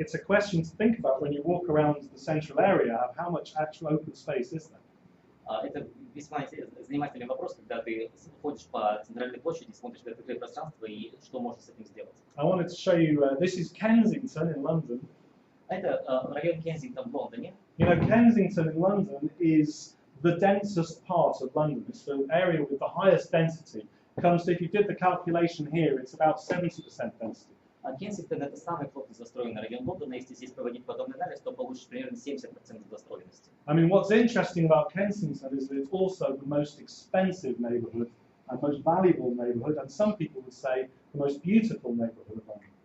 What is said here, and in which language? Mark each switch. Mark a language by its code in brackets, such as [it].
[en] it's a question to think about when you walk around the central area of how much actual open space is there. [ru] Это весьма занимательный вопрос, когда ты ходишь по центральной площади, смотришь на открытое пространство и что можно с этим сделать. [en] I wanted to show you, this is Kensington in London. [ru] Это район Кенсингтон в Лондоне. [en] You know, Kensington in London is the densest part of London. It's the area with the highest density. Comes to, if you did the calculation here, it's about 70% density. [ru] Кенсингтон это самый плотно застроенный район Лондона. Если здесь проводить подобный анализ, то получишь примерно 70% застроенности. [en] I mean, what's interesting about Kensington is that it's also the most expensive neighbourhood and most valuable neighbourhood, and some people would say the most beautiful neighbourhood of London.